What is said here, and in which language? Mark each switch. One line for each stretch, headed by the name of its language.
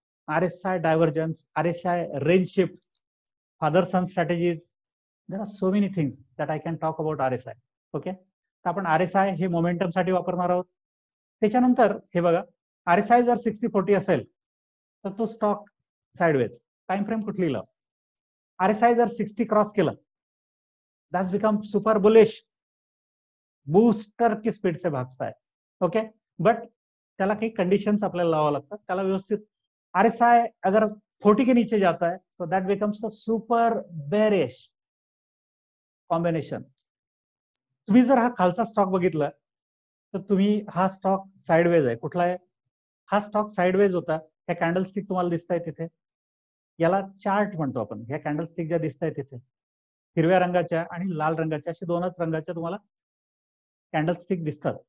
English: RSI divergence, RSI range shift, father son strategies, there are so many things that I can talk about RSI.
Marathi: Okay, तर आपण RSI हे momentum साठी वापरणार आहोत. त्याच्यानंतर हे बघा, RSI जर 60-40 असेल तर तो स्टॉक साइडवेज, टाइम फ्रेम कुठली लाव.
Hindi: RSI
Marathi: जर 60 क्रॉस केलं,
English: that's become super bullish,
Hindi: booster की स्पीड से भागता है.
Marathi: ओके, बट त्याला काही कंडिशंस आपल्याला लावावं लागतात. त्याला व्यवस्थित
Hindi: RSI अगर 40 के नीचे जाता है तो
English: That becomes a super bearish combination.
Marathi: तुम्ही जर हा खालचा स्टॉक बघितला तर तुम्ही हा स्टॉक साइडवेज आहे. कुठला आहे हा स्टॉक? साइडवेज होता. ह्या कॅन्डलस्टिक तुम्हाला दिसत आहे तिथे, याला चार्ट म्हणतो आपण. ह्या कॅन्डलस्टिक ज्या दिसत आहे तिथे हिरव्या रंगाच्या आणि लाल रंगाच्या अशा दोनच रंगाच्या तुम्हाला कॅन्डलस्टिक दिसतात.